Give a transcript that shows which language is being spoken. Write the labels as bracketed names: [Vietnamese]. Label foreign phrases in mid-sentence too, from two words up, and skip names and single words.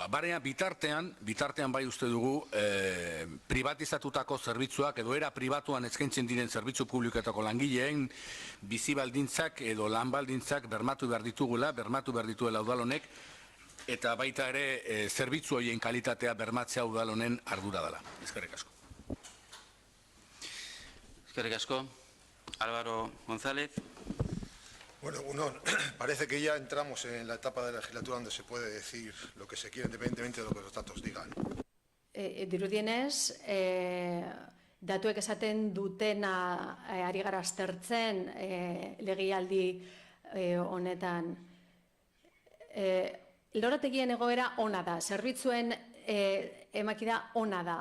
[Basque] Baina bitartean bai uste dugu privatizatutako zerbitzuak edo era pribatuan eskaintzen diren zerbitzu publikoetako langileen bizi baldintzak edo lan baldintzak bermatu behar dituela udalonek, eta baita ere zerbitzu horien kalitatea bermatzea udalonen ardura dela. Eskerrik asko. Eskerrik asko. Álvaro González. [Spanish] Bueno, parece que ya entramos en la etapa de la legislatura donde se puede decir lo que se quiere independientemente de lo que los datos digan. [Basque] Dirudienez, datuek esaten dutena ari gara aztertzen legealdi honetan. Lorategien egoera ona da, zerbitzuen emakida ona da.